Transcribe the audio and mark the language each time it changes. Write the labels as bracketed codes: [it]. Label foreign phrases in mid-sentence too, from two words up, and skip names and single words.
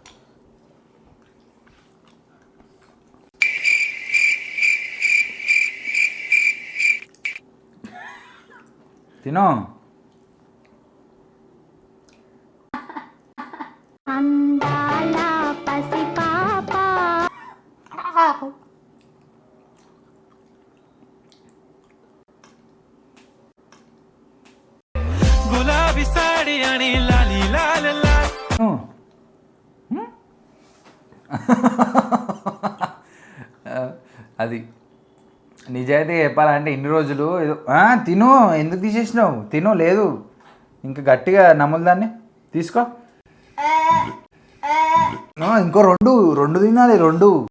[te] తినో. అందాల పసిపాప [mr] गुलाबी साडी आणि लाली लाल लाल. [te] అది నిజాయితీ చెప్పాలంటే ఇన్ని రోజులు ఏదో తిను, ఎందుకు తీసేసినావు? తిను, లేదు ఇంకా గట్టిగా నమ్ములు దాన్ని. తీసుకో. ఇంకో రెండు తినాలి, రెండు.